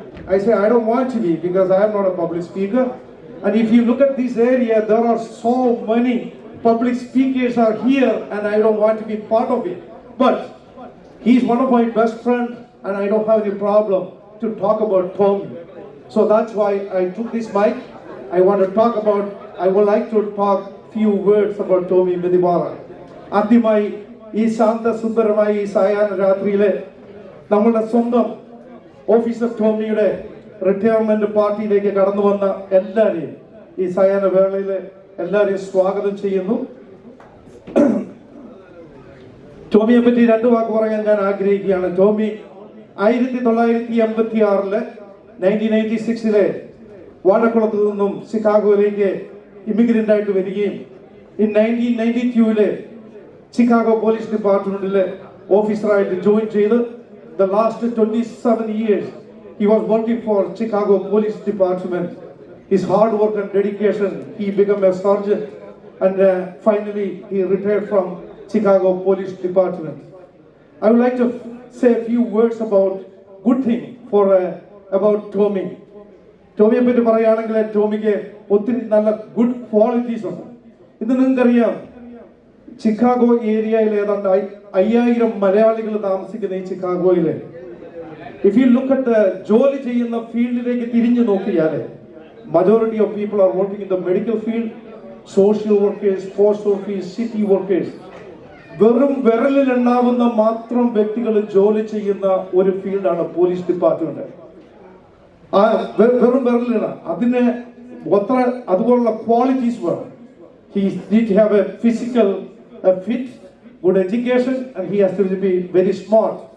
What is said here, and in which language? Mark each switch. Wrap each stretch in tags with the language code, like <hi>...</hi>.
<en>I said, I don't want to be, because I am not a public speaker. And if you look at this area, there are so many public speakers are here, and I don't want to be part of it. But he's one of my best friends, and I don't have any problem to talk about Tommy. So that's why I took this mic. I would like to talk few words about Tommy Medibara.</en> <ml>ആദ്യമായി ഈ ശാന്തസുന്ദരമായ ഈ സായാഹ്ന രാത്രിയിലെ നമ്മളുടെ സ്വന്തം officer ടോമിയുടെ retirement പാർട്ടിയിലേക്ക് കടന്നു വന്ന എല്ലാവരെയും ഈ സായാഹ്ന വേളയിൽ എല്ലാവരെയും സ്വാഗതം ചെയ്യുന്നു. ടോമിയെ പറ്റി 2 വാക്ക് പറയാൻ ഞാൻ ആഗ്രഹിക്കുകയാണ്. ടോമി 1986 1986 വാഴക്കുളത്ത് നിന്നും ചിക്കാഗോയിലേക്ക് ഇമിഗ്രന്റ് ആയിട്ട് വരികയും 1992 ചിക്കാഗോ പോലീസ് ഡിപ്പാർട്ട്മെന്റിലെ ഓഫീസറായിട്ട് ജോയിൻ ചെയ്ത്</ml> <en>the last 27 years he was working for Chicago Police Department. His hard work and dedication, he became a sergeant, and finally he retired from Chicago Police Department. I would like to say a few words about good thing about Tommy.</en> <ml>ടോമിയെ പറ്റി പറയുകയാണെങ്കിൽ ടോമിക്ക് ഒത്തിരി നല്ല good qualities ഉണ്ട്. ഇന്ന് നിങ്ങൾക്കറിയാം, Chicago ഏരിയയിൽ ഏതാണ്ട് 5000 മലയാളികൾ താമസിക്കുന്ന ഈ ചിക്കാഗോയില്</ml> <en>if you look at</en> <ml>ജോലി ചെയ്യുന്ന ഫീൽഡിലേക്ക് തിരിഞ്ഞു നോക്കിയാൽ</ml> <en>majority of people are working in the medical field, social workers, post office, city workers.</en> <ml>വെറും വിരലിലെണ്ണാവുന്ന മാത്രം വ്യക്തികൾ ജോലി ചെയ്യുന്ന ഒരു ഫീൽഡാണ് പോലീസ് ഡിപ്പാർട്ട്മെന്റ്. വെറും വിരലിലെണ്ണ അതിന് അതുപോലുള്ള ക്വാളിറ്റീസ് വേണം.</ml> <en>He need to have a physical fit, good education, and he has to be very smart.</en>